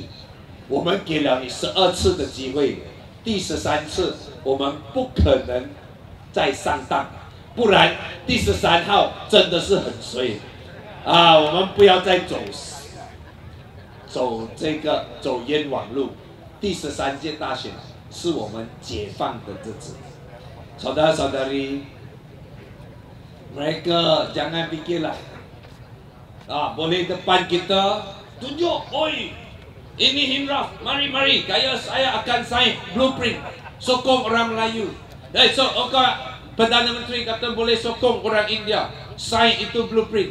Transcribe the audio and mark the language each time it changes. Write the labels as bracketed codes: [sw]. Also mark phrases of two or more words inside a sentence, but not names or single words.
[zh] 我们给了你12次的机会，第13次我们不可能再上当， 不然第13号真的是很衰啊！我们不要再走冤枉路。第13届大选是我们解放的日子。 [ms] Saudara-saudari, mereka jangan fikirlah, boleh depan kita tunjuk, oi, ini Hinraf, mari, saya akan [en] sign blueprint, [ms] sokong orang Melayu. Dan Perdana Menteri kata boleh sokong orang India, sign itu blueprint.